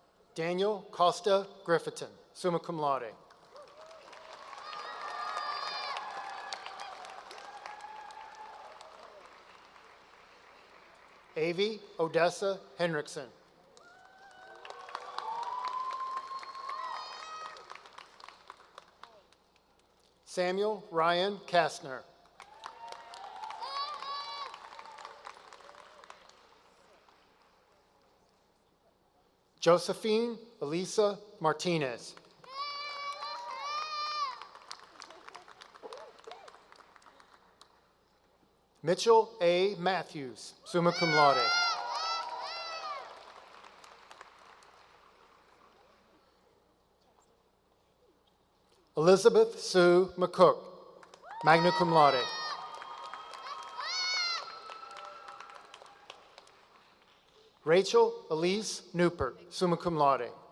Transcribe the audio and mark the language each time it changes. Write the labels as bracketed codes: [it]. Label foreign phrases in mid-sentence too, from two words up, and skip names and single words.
[en] Daniel Costa Griffithon, [la] summa cum laude. [en] Avi Odessa Henriksen. Samuel Ryan Kastner. Josephine Elisa Martinez. Mitchell A. Matthews, [la] summa cum laude. [en] Elizabeth Sue McCook, [la] magna cum laude. [en] Rachel Elise Newport, [la] summa cum laude.